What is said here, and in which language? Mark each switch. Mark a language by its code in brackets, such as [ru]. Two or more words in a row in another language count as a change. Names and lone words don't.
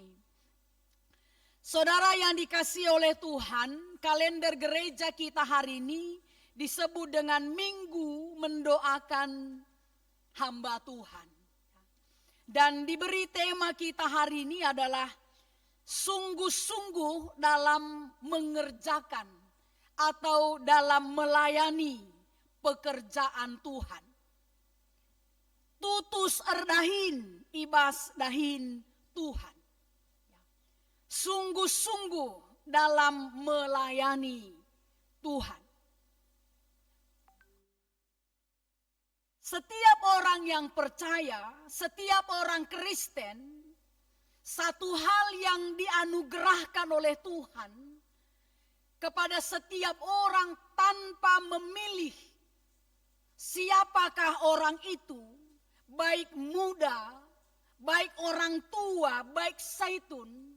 [id] Saudara yang dikasihi oleh Tuhan, kalender gereja kita hari ini disebut dengan Minggu Mendoakan Hamba Tuhan. Dan diberi tema kita hari ini adalah sungguh-sungguh dalam mengerjakan atau dalam melayani pekerjaan Tuhan. [btx] Tutus erdahin, ibas dahin Tuhan. [id] Sungguh-sungguh dalam melayani Tuhan. Setiap orang yang percaya, setiap orang Kristen, satu hal yang dianugerahkan oleh Tuhan kepada setiap orang tanpa memilih siapakah orang itu, baik muda, baik orang tua, baik zaitun.